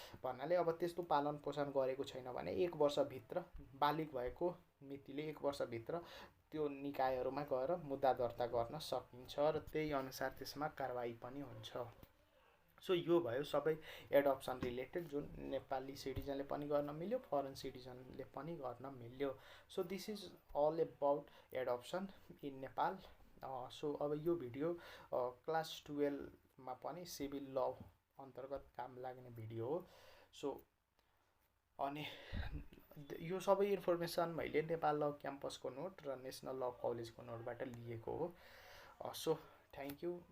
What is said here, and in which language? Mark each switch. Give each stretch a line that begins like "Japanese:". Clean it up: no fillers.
Nepali: भन्नाले अब त्यस्तो पालन पोषण गरेको छैन भने 1 वर्षभित्र बालिग भएको मितिले 1 वर्षभित्र त्यो निकायहरूमा गएर मुद्दा दर्ता गर्न सकिन्छ र त्यही अनुसार त्यसमा कारबाही पनि हुन्छ। सो यो भयो सबै एडप्सन रिलेटेड, जुन नेपाली सिटिजनले पनि गर्न मिल्यो, फरेन सिटिजनले पनि गर्न मिल्यो।
English: So this is all about adoption in Nepal.
Nepali: So अब यो भिडियो क्लास 12मा पनि सिभिल ल अन्तर्गत काम लाग्ने भिडियो हो। सो अनि यो सबै इन्फर्मेसन मैले नेपाल ल क्याम्पसको नोट र नेसनल ल कलेजको नोटबाट लिएको हो।
English: So thank you.